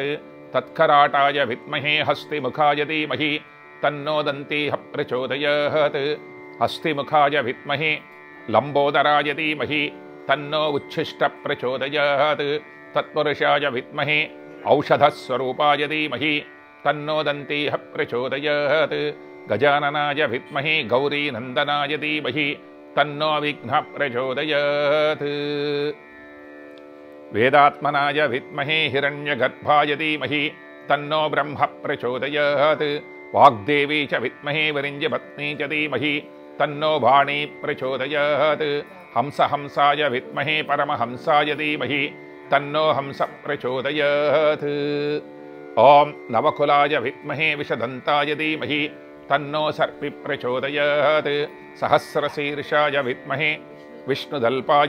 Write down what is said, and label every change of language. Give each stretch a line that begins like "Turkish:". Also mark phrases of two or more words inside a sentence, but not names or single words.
Sanskrit: తత్కరాటాయ విద్మహే హస్తిముఖాయ ధీమహి తన్నో దంతీః ప్రచోదయాత్ హస్తిముఖాయ విద్మహే లంబోదరాయ ధీమహి తన్నో ఉచ్ఛిష్ట ప్రచోదయాత్ తత్పురుషాయ విద్మహే ఔషధస్వరూపాయ ధీమహి తన్నో దంతీః ప్రచోదయాత్ గజాననాయ విద్మహే గౌరీనందనాయ ధీమహి తన్నో విఘ్న ప్రచోదయాత్ వేదాత్మనాయ విద్మహే హిరణ్యగర్భాయ ధీమహి తన్నో బ్రహ్మ ప్రచోదయాత్ వాగ్దేవీ చ విద్మహే వరింజపత్నీ చ ధీమహి तन्नो वाणी प्रचोदयात् हंसाय विद्महे परमहंसाय धीमहि तन्नो हंस प्रचोदयात् ॐ नवकुलाय विद्महे विषदन्ताय धीमहि तन्नो सर्पि प्रचोदयात् सहस्रशीर्षाय विद्महे विष्णुदल्पाय